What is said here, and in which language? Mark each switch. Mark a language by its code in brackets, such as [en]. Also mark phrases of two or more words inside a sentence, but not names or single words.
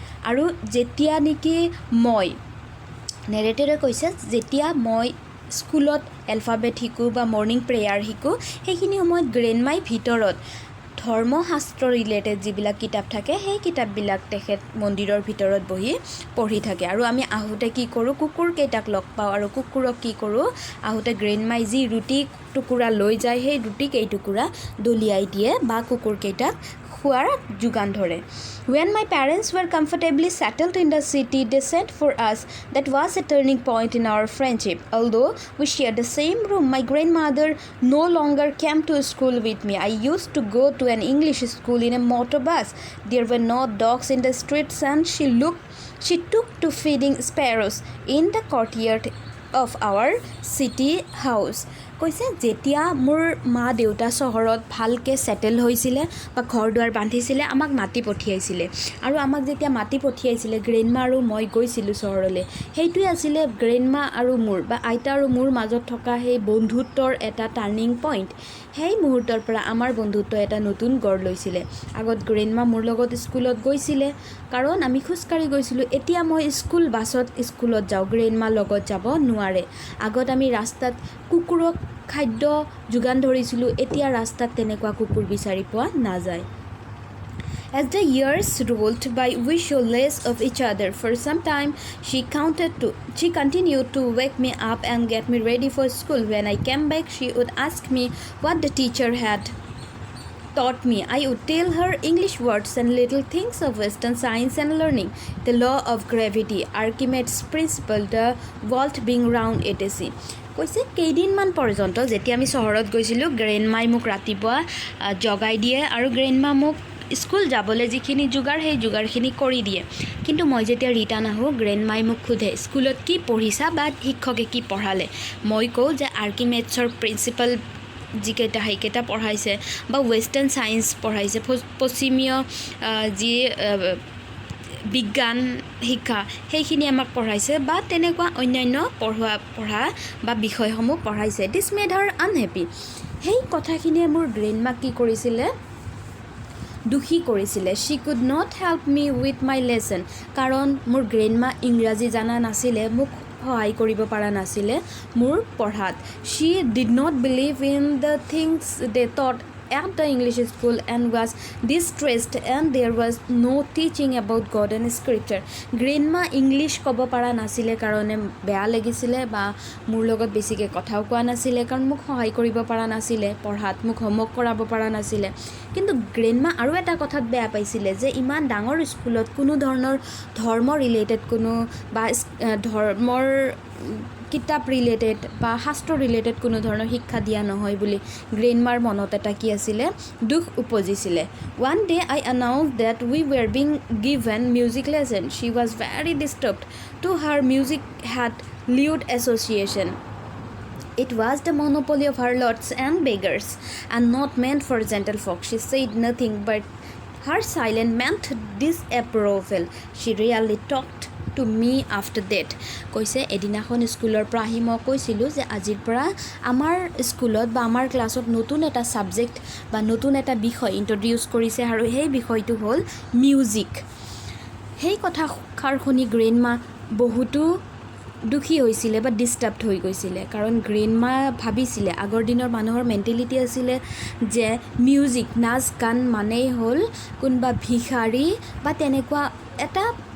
[as] আৰু যেতিয়া নেকি মই নেৰেটৰে কৈছে যেতিয়া মই স্কুলত এলফাবেট শিকোঁ বা [en] morning prayer [as] শিকোঁ সেইখিনি সময়ত গ্ৰেণ্ডমাই ভিতৰত ধৰ্মশাস্ত্ৰ ৰিলেটেড যিবিলাক কিতাপ থাকে সেই কিতাপবিলাক তেখেত মন্দিৰৰ ভিতৰত বহি পঢ়ি থাকে আৰু আমি আহোঁতে কি কৰোঁ কুকুৰকেইটাক লগ পাওঁ আৰু কুকুৰক কি কৰোঁ আহোঁতে গ্ৰেণ্ডমাই যি ৰুটি টুকুৰা লৈ যায় সেই ৰুটি কেইটুকুৰা দলিয়াই দিয়ে বা কুকুৰকেইটাক খোৱাৰ যোগান ধৰে [en] When my parents were comfortably settled in the city they sent for us that was a turning point in our friendship although we shared the same room my grandmother no longer came to school with me I used to go to an English school in a motor bus there were no dogs in the streets and she took to feeding sparrows in the courtyard of our city house [as] কৈছে যেতিয়া মোৰ মা দেউতা চহৰত ভালকে সেটেল হৈছিলে বা ঘৰ দুৱাৰ বান্ধিছিলে আমাক মাতি পঠিয়াইছিলে আৰু আমাক যেতিয়া মাতি পঠিয়াইছিলে গ্ৰেণ্ডমা আৰু মই গৈছিলোঁ চহৰলৈ সেইটোৱে আছিলে গ্ৰেণ্ডমা আৰু মোৰ বা আইতা আৰু মোৰ মাজত থকা সেই বন্ধুত্বৰ এটা [en] turning point [as] সেই মুহূৰ্তৰ পৰা আমাৰ বন্ধুত্ব এটা নতুন গঢ় লৈছিলে আগত গ্ৰেণ্ডমা মোৰ লগত স্কুলত গৈছিলে কাৰণ আমি খোজকাঢ়ি গৈছিলোঁ এতিয়া মই স্কুল বাছত স্কুলত যাওঁ গ্ৰেণ্ডমা লগত যাব নোৱাৰে আগত আমি ৰাস্তাত কুকুৰক খাদ্য যোগান ধৰিছিলোঁ এতিয়া ৰাস্তাত তেনেকুৱা কুকুৰ বিচাৰি পোৱা নাযায় [en] As the years rolled by, we saw less of each other. For some time, she continued to wake me up and get me ready for school. When I came back, she would ask me what the teacher had taught me. I would tell her English words and little things of Western science and learning. The law of gravity, Archimedes' principle, the world being round, etc. [as] কৈছে কেইদিনমান পৰ্যন্ত যেতিয়া আমি চহৰত গৈছিলোঁ গ্ৰেণ্ডমাই মোক ৰাতিপুৱা জগাই দিয়ে আৰু গ্ৰেণ্ডমা মোক স্কুল যাবলৈ যিখিনি যোগাৰ সেই যোগাৰখিনি কৰি দিয়ে কিন্তু মই যেতিয়া ৰিটাৰ্ণ আহোঁ গ্ৰেণ্ডমাই মোক সোধে স্কুলত কি পঢ়িছা বা শিক্ষকে কি পঢ়ালে মই কওঁ যে আৰ্কিমেডছৰ প্ৰিন্সিপাল যিকেইটা সেইকেইটা পঢ়াইছে বা [en] western science [as] পঢ়াইছে পশ্চিমীয় যি বিজ্ঞান শিক্ষা সেইখিনি আমাক পঢ়াইছে বা তেনেকুৱা অন্যান্য পঢ়া বা বিষয়সমূহ পঢ়াইছে [en] this made her unhappy [as] সেই কথাখিনিয়ে মোৰ গ্ৰেণ্ডমাক কি কৰিছিলে দুখী কৰিছিলে [en] she could not help me with my lesson [as] কাৰণ মোৰ গ্ৰেণ্ডমা ইংৰাজী জানা নাছিলে মোক সহায় কৰিব পৰা নাছিলে মোৰ পঢ়াত [en] she did not believe in the things they taught at the English school and was distressed and there was no teaching about God and scripture [as] grandma English ক'ব পৰা নাছিলে কাৰণে বেয়া লাগিছিলে বা মোৰ লগত বেছিকৈ কথাও কোৱা নাছিলে কাৰণ মোক সহায় কৰিব পৰা নাছিলে পঢ়াত মোক হোমৱৰ্ক কৰাব পৰা নাছিলে কিন্তু গ্ৰেণ্ডমা আৰু এটা কথাত বেয়া পাইছিলে যে ইমান ডাঙৰ স্কুলত কোনো ধৰণৰ ধৰ্ম ৰিলেটেড কোনো বা ধৰ্মৰ কিতাপ ৰিলেটেড বা শাস্ত্ৰ ৰিলেটেড কোনো ধৰণৰ শিক্ষা দিয়া নহয় বুলি গ্ৰেণ্ডমাৰ মনত এটা কি আছিলে দুখ উপজিছিলে [en] one day I announced that we were being given music lesson she was very disturbed to her music had lewd association It was the monopoly of harlots and beggars and not meant for gentlefolk. She said nothing but her silence meant disapproval. She rarely talked to me after that. [as] কৈছে এদিনাখন স্কুলৰ পৰা আহি মই কৈছিলোঁ যে আজিৰ পৰা আমাৰ স্কুলত বা আমাৰ ক্লাছত নতুন এটা ছাবজেক্ট বা নতুন এটা বিষয় ইন্ট্ৰডিউচ কৰিছে আৰু সেই বিষয়টো হ'ল মিউজিক সেই কথাষাৰ শুনি গ্ৰেণ্ডমা বহুতো দুখী হৈছিলে বা ডিষ্টাৰ্বড হৈ গৈছিলে কাৰণ গ্ৰেণ্ডমা ভাবিছিলে আগৰ দিনৰ মানুহৰ মেণ্টেলিটি আছিলে যে মিউজিক নাচ গান মানেই হ'ল কোনোবা ভিখাৰী বা তেনেকুৱা এটা